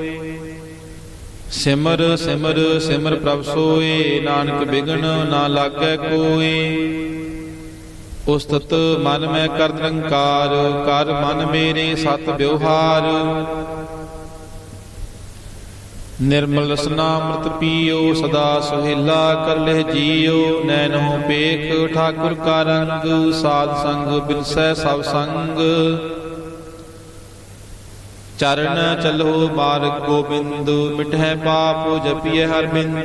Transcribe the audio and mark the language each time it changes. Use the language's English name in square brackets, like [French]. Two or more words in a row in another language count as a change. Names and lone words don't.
[Hindi] सिमर सिमर सिमर प्रभ सोए, नानक बिघन ना लागै कोए, उसतत मन मैं कर निरंकार, कर मन मेरे सत विवहार, निर्मल रसनामृत पियो सदा सुहेला कर लेह जियो। नैनो पेख ठाकुर का रंग साध संग बिलसै सब संग। चरण चलो मार्ग गोबिंद मिटह पाप जपिय हर बिंद।